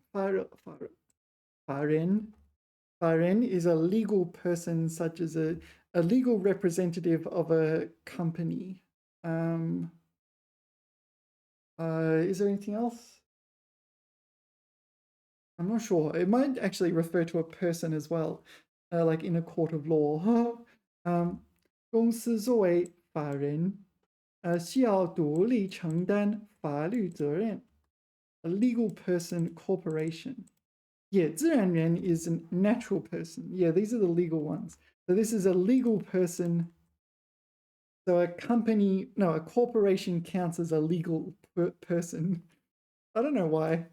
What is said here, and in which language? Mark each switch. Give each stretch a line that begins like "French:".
Chinese: 发热发热法人
English: Farin is a legal person, such as a legal representative of a company. Is there anything else? I'm not sure. It might actually refer to a person as well, like in a court of law.
Chinese: 公司作为法人，需要独立承担法律责任。
English: A legal person corporation. Yeah, 自然人 is a natural person. Yeah, these are the legal ones. So this is a legal person. So a company, no, a corporation counts as a legal person. I don't know why.